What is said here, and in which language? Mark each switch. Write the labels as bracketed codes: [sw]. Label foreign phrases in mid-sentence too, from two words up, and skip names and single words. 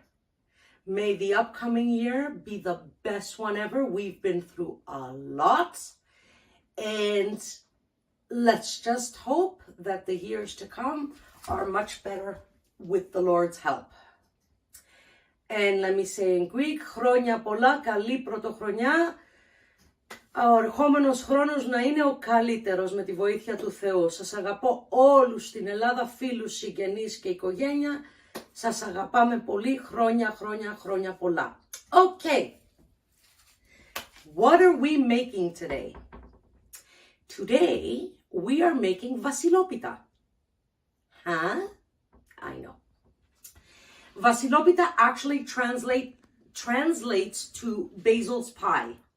[en] May the upcoming year be the best one ever. We've been through a lot. And let's just hope that the years to come are much better with the Lord's help. And let me say in Greek, [el] χρόνια πολλά, καλή πρωτοχρονιά. Ο ερχόμενος χρόνος να είναι ο καλύτερος με τη βοήθεια του Θεού. Σας αγαπώ όλους στην Ελλάδα, φίλους, συγγενείς και οικογένεια. Σας αγαπάμε πολύ, χρόνια πολλά. [en] Okay, what are we making today? Today, we are making Vasilopita. Huh? I know. Vasilopita actually translates to basil's pie.